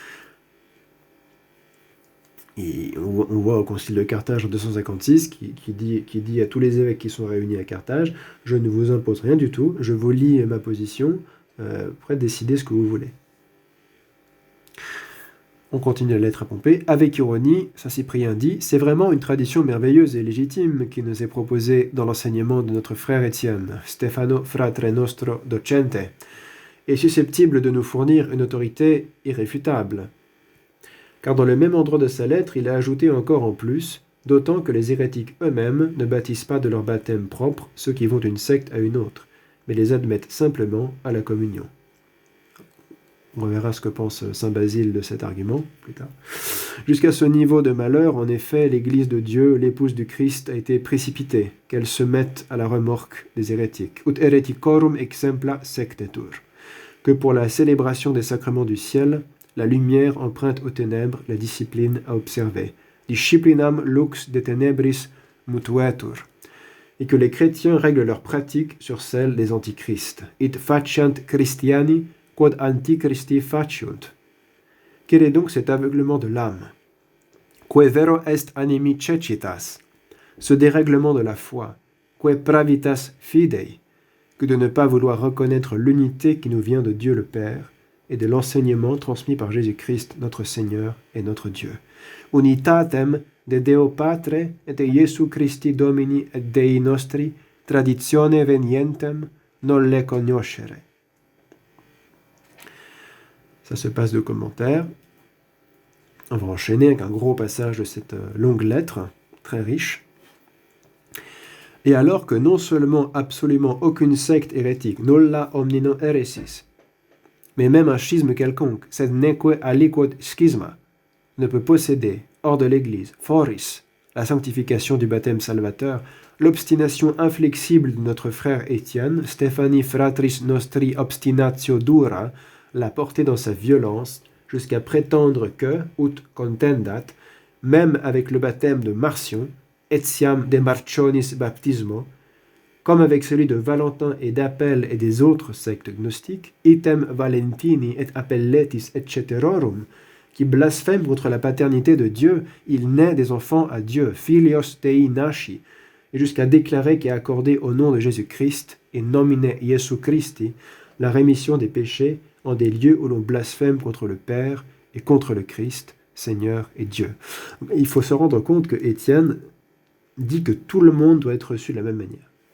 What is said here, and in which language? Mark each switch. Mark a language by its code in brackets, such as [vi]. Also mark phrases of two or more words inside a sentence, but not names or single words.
[fr] Et on voit au Concile de Carthage en 256 qui dit à tous les évêques qui sont réunis à Carthage, je ne vous impose rien du tout, je vous lis ma position, prêt à décider ce que vous voulez. On continue la lettre à Pompée. Avec ironie, Saint Cyprien dit, c'est vraiment une tradition merveilleuse et légitime qui nous est proposée dans l'enseignement de notre frère Étienne, [la] Stefano fratre nostro docente, [fr] et susceptible de nous fournir une autorité irréfutable. Car dans le même endroit de sa lettre, il a ajouté encore en plus, d'autant que les hérétiques eux-mêmes ne baptisent pas de leur baptême propre ceux qui vont d'une secte à une autre, mais les admettent simplement à la communion. On verra ce que pense saint Basile de cet argument plus tard. Jusqu'à ce niveau de malheur, en effet, l'Église de Dieu, l'épouse du Christ, a été précipitée, qu'elle se mette à la remorque des hérétiques. [la] Ut hereticorum exempla sectetur. [fr] Que pour la célébration des sacrements du ciel, la lumière emprunte aux ténèbres la discipline à observer. [la] Disciplinam lux de tenebris mutuetur. [fr] Et que les chrétiens règlent leurs pratiques sur celles des antichrists. [la] It faciant Christiani quod antichristi faciunt. [fr] Quel est donc cet aveuglement de l'âme? [la] Que vero est animi cecitas. [fr] Ce dérèglement de la foi. [la] Que pravitas fidei. [fr] Que de ne pas vouloir reconnaître l'unité qui nous vient de Dieu le Père et de l'enseignement transmis par Jésus-Christ, notre Seigneur et notre Dieu. [la] Unitatem de Deo Patre et de Iesu Christi Domini et Dei nostri, traditione venientem, non le cognoscere. [fr] Ça se passe de commentaires. On va enchaîner avec un gros passage de cette longue lettre, très riche. Et alors que non seulement absolument aucune secte hérétique, [la] nulla omnino heresis, [fr] mais même un schisme quelconque, [la] sed neque aliquod schisma, [fr] ne peut posséder, hors de l'Église, foris, la sanctification du baptême salvateur, l'obstination inflexible de notre frère Étienne, [la] Stephani fratris nostri obstinatio dura, [fr] l'a porté dans sa violence, jusqu'à prétendre que, [la] ut contendat, [fr] même avec le baptême de Marcion, [la] etiam de Marcionis baptismo, [fr] comme avec celui de Valentin et d'Appel et des autres sectes gnostiques, [la] item Valentini et Appelletis etc., [fr] qui blasphèment contre la paternité de Dieu, il naît des enfants à Dieu, [la] filios Dei nasci, [fr] et jusqu'à déclarer qu'est accordé au nom de Jésus-Christ, [la] et nomine Jesu Christi, [fr] la rémission des péchés en des lieux où l'on blasphème contre le Père et contre le Christ, Seigneur et Dieu. Il faut se rendre compte que Étienne dit que tout le monde doit être reçu de la même manière.